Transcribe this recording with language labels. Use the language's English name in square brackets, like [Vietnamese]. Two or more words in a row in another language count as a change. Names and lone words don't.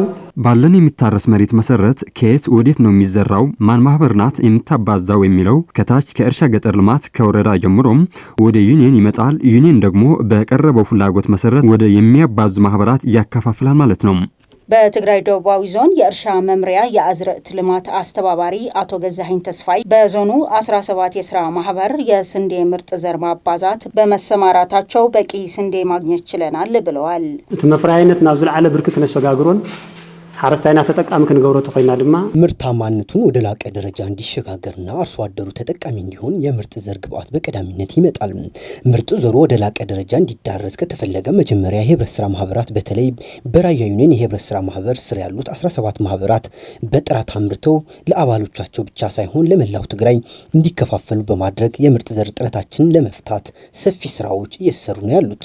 [Amharic] ባለን የሚታረስ መሬት መሰረት ከየት ወዴት ነው የሚዘራው ማን ማህበር ናት የምታባዛው የሚለው ከታች ከእርሻ ገጠር ልማት ከወረዳ ጀምሮም ወደ ዩኒየን ይመጣል። ዩኒየን ደግሞ በቀረበው ፍላጎት መሰረት ወደ የሚያባዙ ማህበራት ያከፋፍላል ማለት ነው። በትግራይ ደቡባዊ ዞን የእርሻ መምሪያ የአዝርዕት ልማት አስተባባሪ አቶ ገዛኸኝ ተስፋይ በዞኑ 17 የስራ ማህበር የስንዴ ምርጥ ዘር ማባዛት በመሰማራታቸው በቂ ስንዴ ማግኘት ችለናል ብለዋል። [Tigrinya] እቲ መፍራይነት ናብ ዝለዓለ ብርክት ነሰጋግሮን ሓረስታይና ተጠቃሚ ክንገብሮ ተኾይና ድማ [Amharic] ምርታማነቱን ወደ ላቀ ደረጃ እንዲሸጋገርና አርሶ አደሩ ተጠቃሚ እንዲሆን የምርጥ ዘር ግብዓት በቀዳሚነት ይመጣል። ምርጥ ዘሩ ወደ ላቀ ደረጃ እንዲዳረስ ከተፈለገ መጀመሪያ የህብረት ስራ ማህበራት በተለይ በራያ ዩኒየን የህብረት ስራ ማህበር ስር ያሉት 17 ማህበራት በጥራት አምርተው ለአባሎቻቸው ብቻ ሳይሆን ለመላው ትግራይ እንዲከፋፈሉ በማድረግ የምርጥ ዘር እጥረታችንን ለመፍታት ሰፊ ስራዎች እየተሰሩ ነው ያሉት።